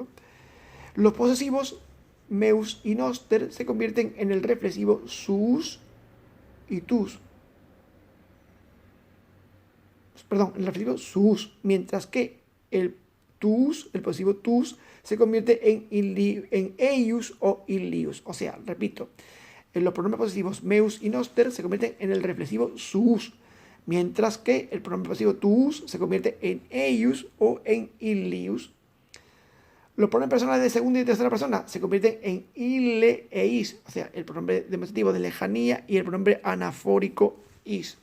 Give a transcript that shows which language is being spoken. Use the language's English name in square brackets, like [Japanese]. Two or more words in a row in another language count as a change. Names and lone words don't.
[Spanish] Los posesivos, meus y noster, se convierten en el reflexivo sus y tus. Perdón, el reflexivo sus, mientras que el tus, el posesivo tus, se convierte en eius o illius. O sea, repito, los pronombres posesivos meus y noster se convierten en el reflexivo sus, mientras que el pronombre posesivo tus se convierte en eius o en illius. Los pronombres personales de segunda y tercera persona se convierten en ile e is, o sea, el pronombre demostrativo de lejanía y el pronombre anafórico is.